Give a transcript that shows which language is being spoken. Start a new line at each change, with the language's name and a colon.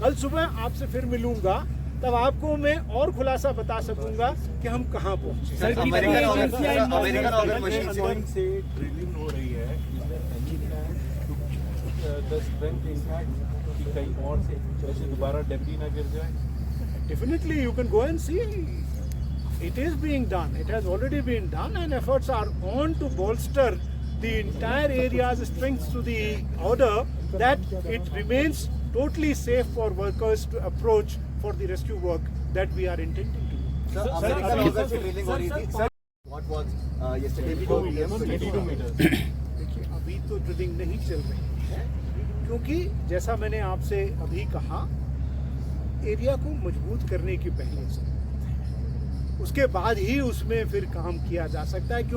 Hindi: कल सुबह आपसे फिर मिलूंगा, तब आपको मैं और खुलासा बता सकूंगा कि हम कहाँ पहुँचे। अमेरिकन से ड्रिलिंग हो रही है, कहीं और से जैसे दोबारा डेब्री ना गिर जाए।
English: Definitely you can go and see. It is being done. It has already been done, and efforts are on to bolster the entire area's strength to the order that it remains totally safe for workers to approach for the rescue work that we are intending to do.
Hindi: Sir, drilling हो रही थी.
English: Sir, what was yesterday? 22 meters.
Hindi: देखिए, अभी तो drilling नहीं चल रही है, क्योंकि जैसा मैंने आपसे अभी कहा, एरिया को मजबूत करने की पहले जरूरत है, उसके बाद ही उसमें फिर काम किया जा सकता है।